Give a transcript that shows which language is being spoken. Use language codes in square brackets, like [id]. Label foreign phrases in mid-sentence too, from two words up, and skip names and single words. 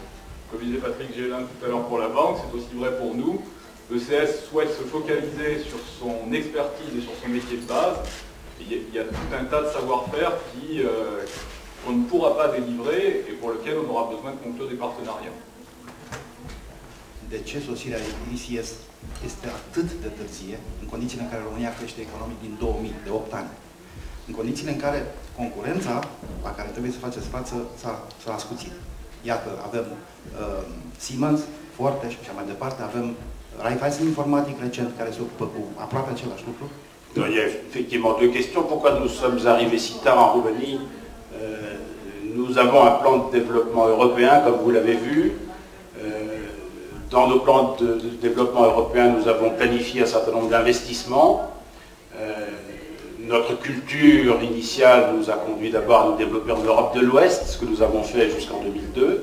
[fr] Comme disait Patrick Gélin tout à l'heure pour la banque, c'est aussi vrai pour nous. ECS souhaite se focaliser sur son expertise et sur son métier de base. Il y a tout un tas de savoir-faire qu'on ne pourra pas délivrer et pour lequel on aura besoin de conclure des partenariats. [ro] De ce sosirea ICS este atât de târzie, în condițiile în care România crește economic din 2000, de 8 ani, în condițiile în care concurența la care trebuie să faceți față s-a ascuțit. Iată, avem Siemens, Forte și așa mai departe, avem Raiffeisen Informatic recent care se ocupă cu aproape același lucru. [fr] Il y a effectivement deux questions. Pourquoi nous sommes arrivés si tard en Roumanie? Nous avons un plan de développement européen, comme vous l'avez vu. Dans nos plans de développement européens, nous avons planifié un certain nombre d'investissements. Notre culture initiale nous a conduit d'abord à nous développer en Europe de l'Ouest, ce que nous avons fait jusqu'en 2002.